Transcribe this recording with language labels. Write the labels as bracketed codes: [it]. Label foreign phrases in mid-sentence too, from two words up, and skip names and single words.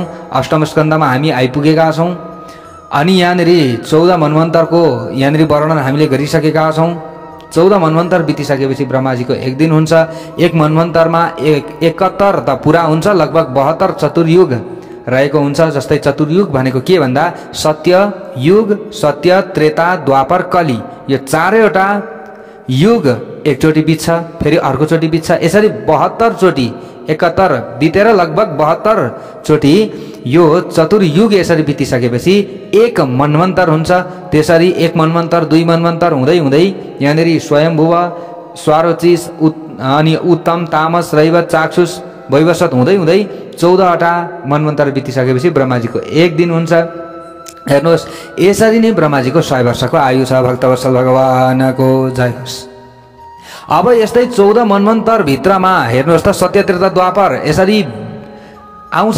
[ne] अष्टम स्कन्धमा हामी आइपुगेका छौँ अनि यहाँनिर 14 मन्वन्तरको यहाँनिर वर्णन हामीले गरिसकेका छौँ। 14 मन्वन्तर बितिसकेपछि ब्रह्माजीको एक दिन हुन्छ। एक मन्वन्तरमा 71 त पुरा हुन्छ, लगभग 72 चतुर्युग रहेको हुन्छ। जस्तै चतुर्युग भनेको के भन्दा सत्य युग, सत्य त्रेता द्वापर कली, यो चारैवटा युग एकचोटि बित्छ, फेरि अर्कोचोटि बित्छ। यसरी 72 चोटि 71 बितेर लगभग 72 चोटि यो चतुर्युग यसरी बितिसकेपछि एक मन्वन्तर हुन्छ। त्यसरी एक मन्वन्तर, 2 मन्वन्तर हुँदै हुँदै यहाँनिर स्वयम्भुव, स्वारोचिस अनि उत्तम, तामस, रैवत, चाक्षुष, वैवस्वत हुँदै हुँदै 14वटा मन्वन्तर बितिसकेपछि ब्रह्माजीको एक दिन हुन्छ। हेर्नुहोस् यसरी नै ब्रह्माजीको 100 वर्षको आयु छ। भक्तवत्सल भगवानको जय होस्। अब यस्तै 14 मन्वन्तर भित्रमा हेर्नुहोस् त सत्य त्रेता द्वापर यसरी आउँछ।